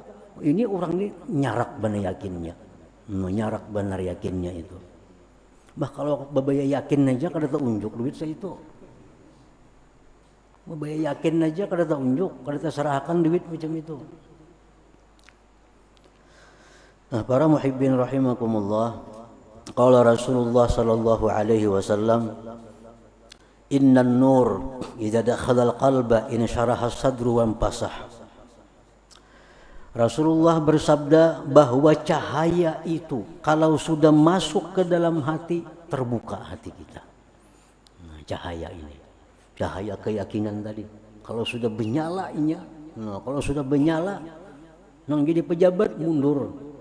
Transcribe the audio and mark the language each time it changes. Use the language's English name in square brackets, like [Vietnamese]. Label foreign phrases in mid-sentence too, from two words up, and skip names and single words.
[Banjar] Ini orang ini nyarak benar yakinnya. Nyarak benar yakinnya itu. Bah kalau babaya yakin aja kada unjuk duit saya itu. Babaya yakin aja kada unjuk, kada terserahkan duit macam itu. [Indonesian] Nah, para muhibbin rahimakumullah, [Arabic] قال رسول الله صلى الله عليه وسلم إن النور إذا دخل القلب إن شرح الصدر وفسح. [Indonesian] Rasulullah bersabda bahwa cahaya itu kalau sudah masuk ke dalam hati, terbuka hati kita. [Banjar] Nah, cahaya ini, cahaya keyakinan tadi, kalau sudah benyalanya, kalau sudah benyala, nang jadi pejabat mundur.